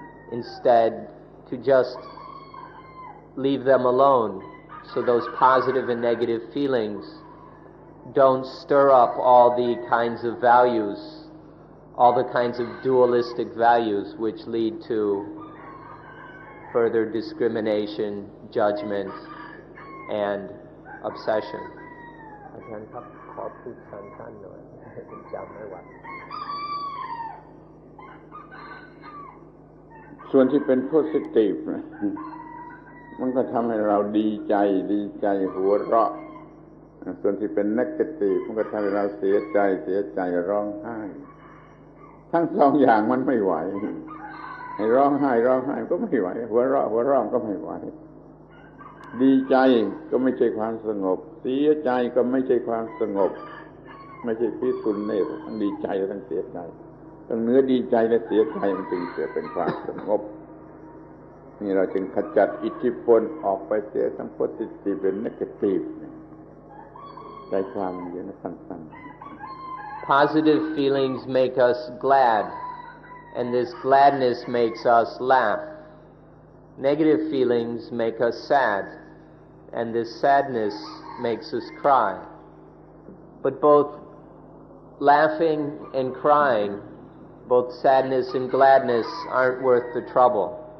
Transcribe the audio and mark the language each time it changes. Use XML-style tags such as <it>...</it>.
<en>Instead, to just leave them alone so those positive and negative feelings don't stir up all the kinds of values, all the kinds of dualistic values which lead to further discrimination, judgment, and obsession.</en> <th>อาจารย์ครับขอพูดสั้นๆหน่อยจำไม่ไหว ส่วนที่เป็น positive นะมันก็ทำให้เราดีใจหัวเราะส่วนที่เป็น negative มันก็ทำให้เราเสียใจร้องไห้ทั้งสองอย่างมันไม่ไหวให้ร้องไห้ก็ไม่ไหวหัวเราะก็ไม่ไหว ดีใจก็ไม่ใช่ความสงบเสียใจก็ไม่ใช่ความสงบไม่ใช่peacefulnessทั้งดีใจและทั้งเสียใจทั้งเนื้อดีใจและเสียใจมันจึงเกิดเป็นความสงบนี่เราจึงขจัดอิทธิพลออกไปเสียทั้ง positive และ negative ใจความอย่างนั้นสั้นๆ</th> <en>Positive feelings make us glad, and this gladness makes us laugh. Negative feelings make us sad, and this sadness makes us cry. But both laughing and crying, both sadness and gladness, aren't worth the trouble.</en>